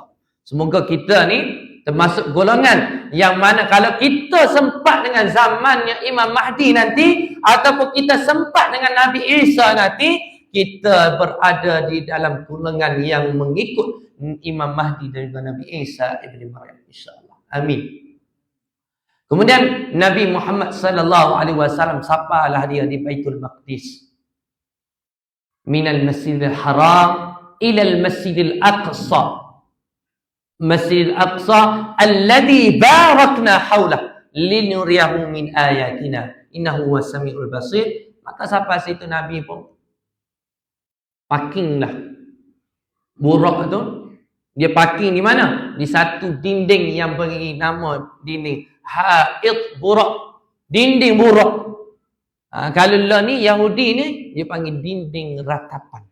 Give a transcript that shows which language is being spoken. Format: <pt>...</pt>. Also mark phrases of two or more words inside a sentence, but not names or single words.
<ms>Semoga kita ni termasuk golongan yang mana kalau kita sempat dengan zamannya Imam Mahdi nanti, ataupun kita sempat dengan Nabi Isa nanti, kita berada di dalam golongan yang mengikut Imam Mahdi dan Nabi Isa ibni Maryam,</ms> <ar>إن شاء الله.</ar> <ms>Amin. Kemudian Nabi Muhammad</ms> <ar>صلى الله عليه وسلم</ar> <ms>sapalah dia di Baitul Maqdis.</ms> <ar>من المسجد الحرام إلى المسجد الأقصى. المسجد الأقصى الذي باركنا حوله لنريه من آياتنا إنه هو السميع البصير.</ar> <ms>Maka sampai situ Nabi pun parking lah Buraq tu. Dia parking di mana? Di satu dinding yang beri nama dinding Haid Buraq. Dinding Buraq. Kalau lah ni Yahudi ni dia panggil dinding ratapan.</ms>